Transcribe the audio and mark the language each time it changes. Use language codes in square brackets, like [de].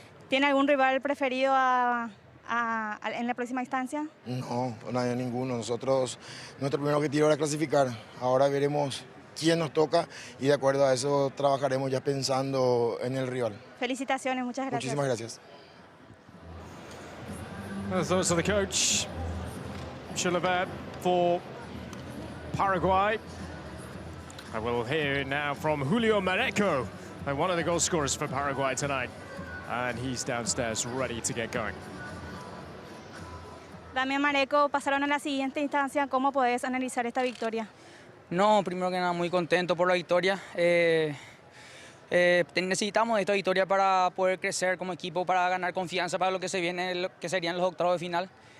[es] ¿Tiene algún rival preferido en la próxima instancia? No, no hay ninguno. Nuestro primer objetivo era clasificar. Ahora veremos quién nos toca y de acuerdo a eso trabajaremos ya pensando en el rival. Felicitaciones, muchas gracias. Muchísimas gracias. [en] The thoughts of the coach, Chilavert, for Paraguay. I will hear now from Julio Mareco, one of the goal scorers for Paraguay tonight. And he's downstairs ready to get going. [es] Damián Mareco, pasaron a la siguiente instancia. ¿Cómo puedes analizar esta victoria? No, primero que nada muy contento por la victoria. Necesitamos esta victoria para poder crecer como equipo, para ganar confianza para lo que se viene, que serían los octavos de final.